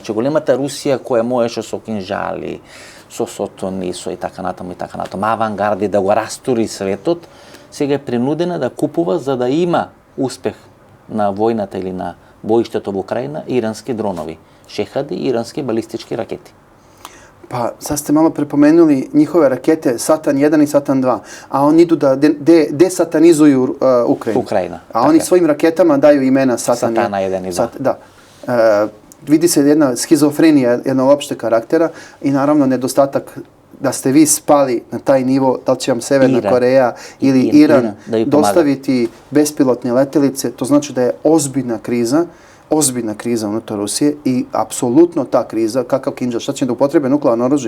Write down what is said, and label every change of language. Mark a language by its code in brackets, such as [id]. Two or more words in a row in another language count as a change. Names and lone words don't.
[mk] Значи големата Русија која можеше со кинжали, со сотони, со и така натаму, авангарди да го растури светот, сега е принудена да купува за да има успех на војната или на боиштето во Украина ирански дронови, шехади и ирански балистички ракети. [sr] Pa, sad ste malo prepomenuli njihove rakete Satan 1 i Satan 2, a oni idu da desatanizuju Ukrajinu. Ukrajina. A oni svojim raketama daju imena Satana 1 i 2. Da. Vidi se jedna schizofrenija jednog opšte karaktera i naravno nedostatak da ste vi spali na taj nivo, da li će vam Severna Koreja ili Iran dostaviti bespilotne letelice, to znači da je ozbiljna kriza unutar Rusije i apsolutno ta kriza, kakav kinđal, šta će da upotrebe nuklearno oružje?